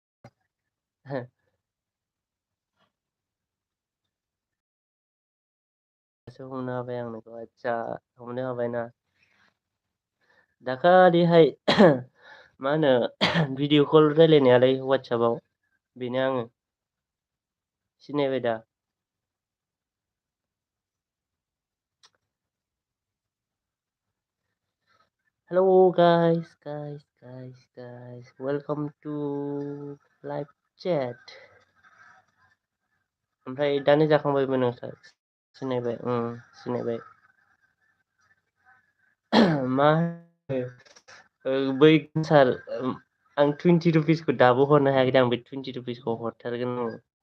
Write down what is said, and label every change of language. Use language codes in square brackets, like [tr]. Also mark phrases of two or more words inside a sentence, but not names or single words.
[brx] दासो हमनो हाबाय आं नोंखौ आदसा हमनो हाबायना दाखालिहाय मा होनो [en] video call [brx] रायलायनायालाय वाट्सएपआव बेनो आङो सिनायबाय दा [en] Hello guys welcome to live chat [brx] ओमफ्राय दानो जाखांबायबो नोंसोर सिनायबाय सिनायबाय मा बै सार आं 20 रुपिसखौ दाबो हरनो हायाखै आं बे 20 रुपिसखौ हरथारगोन आं